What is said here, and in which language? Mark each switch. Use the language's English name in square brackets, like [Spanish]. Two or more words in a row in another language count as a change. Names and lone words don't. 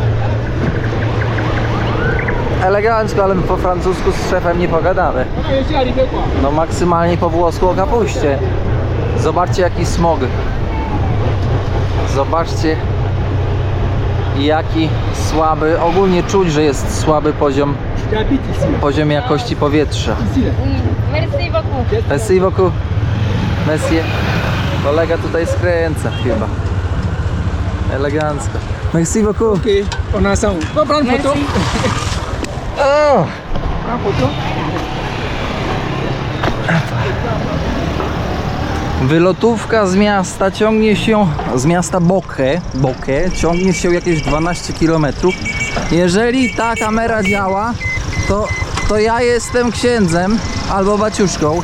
[Polish] Elegancko, ale my po francusku z szefem nie pogadamy. No maksymalnie po włosku o kapuście. Zobaczcie jaki smog. Zobaczcie jaki słaby, ogólnie czuć, że jest słaby poziom jakości powietrza. [French] Merci beaucoup. Merci beaucoup. Monsieur. [Polish] Kolega tutaj skręca chyba. Elegancko. [French] Merci beaucoup. Ok, on a ensemble. On va prendre une photo. O! Prends photo. [Polish] Wylotówka z miasta ciągnie się, z miasta Boke ciągnie się jakieś 12 km. Jeżeli ta kamera działa, to ja jestem księdzem albo baciuszką.